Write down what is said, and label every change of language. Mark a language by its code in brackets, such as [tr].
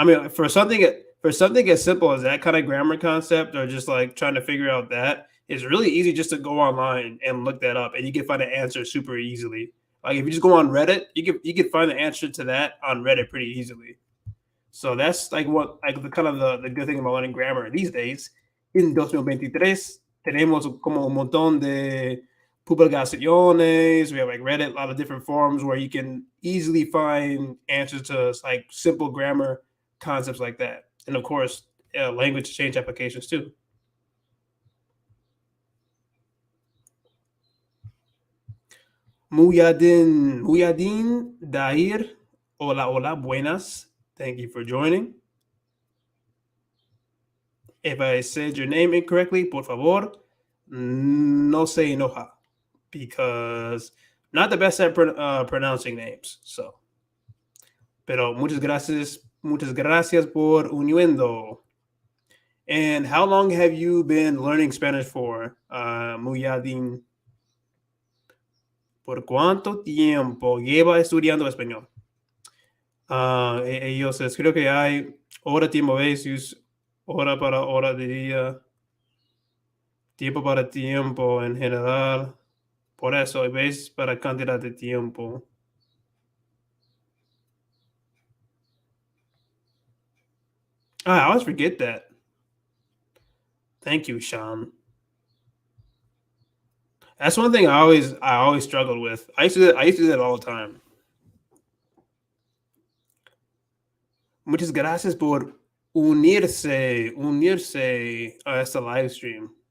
[en] For something as simple as that kind of grammar concept, or just like trying to figure out that, it's really easy just to go online and look that up, and you can find an answer super easily. Like if you just go on Reddit, you can find the answer to that on Reddit pretty easily. So that's like what like the kind of the good thing about learning grammar these days. [es] In 2023 tenemos como un montón de publicaciones. [en] We have like Reddit, a lot of different forums where you can easily find answers to like simple grammar concepts like that. And of course, language change applications too. Muyadin Dair. [es] Hola, hola, buenas. [en] Thank you for joining. If I said your name incorrectly, [es] por favor, no se enoja, [en] because not the best at pronouncing names. [es] So, pero muchas gracias por uniendo. [en] And how long have you been learning Spanish for, Muyadin? [es] ¿Por cuánto tiempo lleva estudiando español? Ellos creo que hay hora, tiempo, veces, hora para hora de día, tiempo para tiempo en general. Por eso, hay veces para cantidad de tiempo. [en] I always forget that. Thank you, Sean. That's one thing I always struggled with. I used to do that all the time. [es] Muchas gracias por unirse a esta live stream.